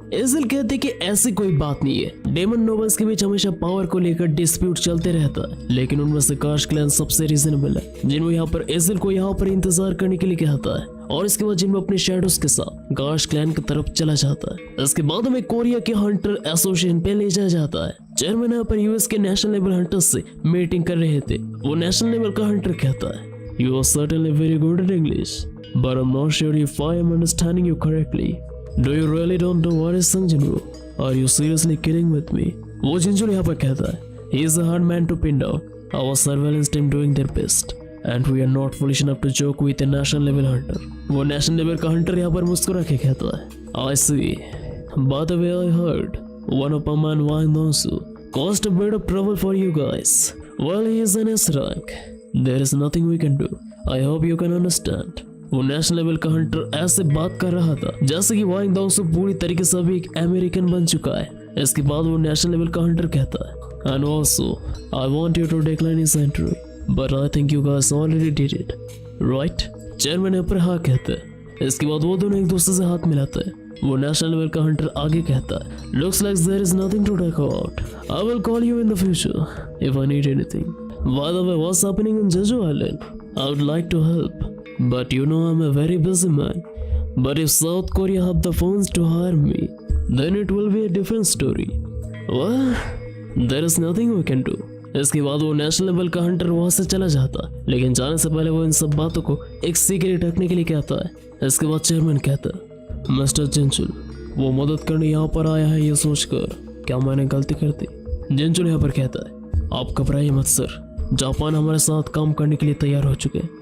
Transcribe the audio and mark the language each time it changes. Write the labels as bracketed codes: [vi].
[hi] एज़ल कहते कि ऐसी कोई बात नहीं है, डेमन नोबल्स के बीच हमेशा पावर को लेकर डिस्प्यूट चलते रहता है, लेकिन उनमें से कार्श क्लैन सबसे रीजनेबल है। जिन्वू यहाँ पर एज़ल को यहाँ पर इंतजार करने के लिए कहता है और इसके बाद जिन्हो अपने शेडोज के साथ गार्श क्लैन की तरफ चला जाता है। इसके बाद हमें कोरिया के हंटर एसोसिएशन पे ले जाया जाता है। चेयरमैन यहाँ पर यूएस के नेशनल लेवल हंटर्स से मीटिंग कर रहे थे। वो नेशनल लेवल का हंटर कहता है, [en] You are certainly very good at English, but I'm not sure if I am understanding you correctly. Do you really don't know what is Sung Jinwoo? Are you seriously kidding with me? [hi] वो जिनजो यहाँ पर कहता है, [en] He is a hard man to pin down. Our surveillance team doing their best, and we are not foolish enough to joke with a national level hunter. [hi] वो national level का Hunter यहाँ पर मुस्कुरा के कहता है, [en] I see. By the way, I heard one of our man Wang Dongsu caused a bit of trouble for you guys. Well, he is an S rank. There is nothing we can do. I hope you can understand. [hi] वो national level का Hunter ऐसे बात कर रहा था जैसे कि वांग Dongsu पूरी तरीके से अभी एक अमेरिकन बन चुका है। इसके बाद वो नेशनल लेवल का हंटर कहता है, [en] And also, I want you to decline his entry, but I think you guys already did it, right? [hi] Chairman यहाँ पर हाँ कहते हैं। इसके बाद वो दोनों एक दूसरे से हाथ मिलाते हैं। वो नेशनल लेवल का हंटर आगे कहता है, [en] Looks like there is nothing to talk about. I will call you in the future if I need anything. By the way, what's happening on Jeju Island? I would like to help, but you know I'm a very busy man. But if South Korea have the funds to hire me, then it will be a different story. Well, there is nothing we can do. [hi] इसके बाद वो national level का Hunter वहां से चला जाता है, लेकिन जाने से पहले वो इन सब बातों को एक सीक्रेट रखने के लिए कहता है। इसके बाद चेयरमैन कहता है, मिस्टर जिनचुल, वो मदद करने यहाँ पर आया है ये सोचकर क्या मैंने गलती कर दी? जिनचुल यहाँ पर कहता है, आप घबराइए मत सर, जापान हमारे साथ काम करने के लिए तैयार हो चुके हैं।